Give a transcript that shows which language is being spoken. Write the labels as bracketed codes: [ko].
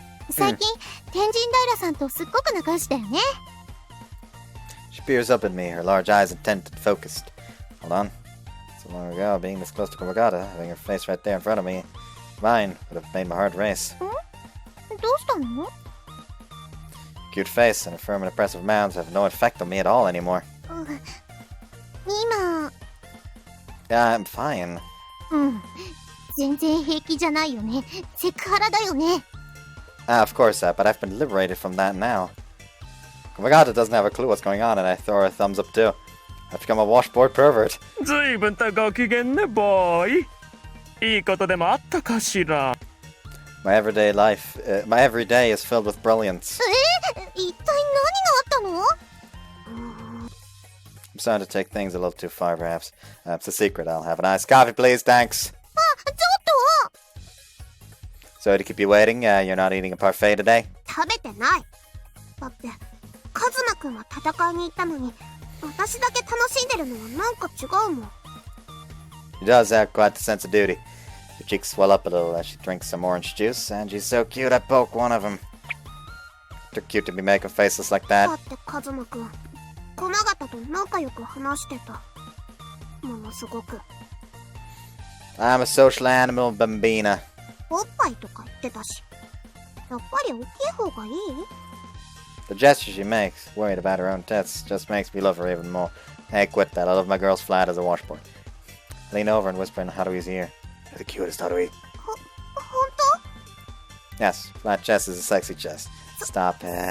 [ja] 最近、天神平さんとすっごく仲良しだよね。 [en] She peers up at me, her large eyes intent and focused. Hold on. So long ago, being this close to Kumagata, having her face right there in front of me, mine would have made my heart race. [ja] どうしたの？ [en] Cute face and a firm and impressive mouth have no effect on me at all anymore. [ja] 今、 [en] Yeah, I'm fine. [ja] 全然平気じゃないよね。セクハラだよね。 [en] Of course, but I've been liberated from that now. Kumagata doesn't have a clue what's going on, and I throw her a thumbs up too. I've become a washboard pervert. [ja] ずいぶんとご機嫌ね、ボーイ。いいことでもあったかしら。 [en] My everyday day is filled with brilliance. [ja] 一体何があったの？ [en] I'm starting to take things a little too far, perhaps. It's a secret. I'll have an iced coffee, please. Thanks. [ja] あ、ちょっと。 [en] Sorry to keep you waiting. You're not eating a parfait today? [ja] 食べてない。だって、カズマくんは戦いに行ったのに、私だけ楽しんでるのはなんか違うもん。 [en] She does have quite the sense of duty. Her cheeks swell up a little as she drinks some orange juice, and she's so cute I poke one of them. Too cute to be making faces like [ja] だ [en] that. [ja] ってカズマくん、駒形と仲良く話してた。ものすごく。 [en] I'm a social animal, Bambina. [ja] おっぱいとか言ってたし。やっぱり大きい方がいい？ [en] The gesture she makes, worried about her own tits, just makes me love her even more. Hey, quit that. I love my girls flat as a washboard. I lean over and whisper in Haruhi's ear. You're the cutest, Haruhi. [ja] ほんと？ [en] Yes, flat chest is a sexy chest. Stop it.